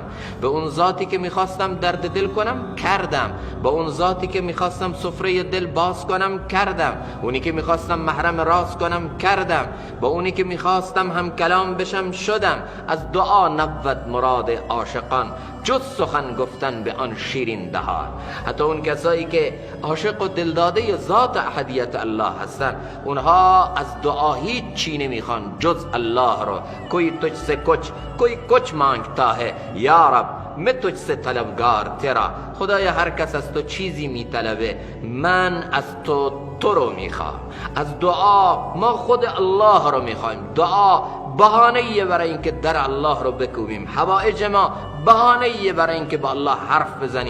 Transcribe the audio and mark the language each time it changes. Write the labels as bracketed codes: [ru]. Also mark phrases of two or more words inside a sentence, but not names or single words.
[fa] به اون ذاتی که میخواستم درد دل کنم کردم، به اون ذاتی که میخواستم سفره دل باز کنم کردم، اونی که میخواستم محرم راز کنم کردم، با اونی که میخواستم هم کلام بشم شدم. از دعا نبود مراد عاشقان جز سخن گفتن به آن شیرین دهان. حتی اون کسایی که عاشق و دلداده ذات احدیت الله هستن، اونها از دعا هیچ چی نمیخوان جز الله رو. [ur] کوئی تجھ سے کوئی کچھ مانگتا ہے یا رب میں تجھ سے طلبگار تیرا. [fa] خدایا هر کس از تو چیزی میطلبه، من از تو رو میخوام. از دعا ما خود الله رو میخوایم. دعا بهانه‌ای برای اینکه در الله رو بکوبیم، حوائج ما بهانه‌ای برای اینکه با الله حرف بزنیم.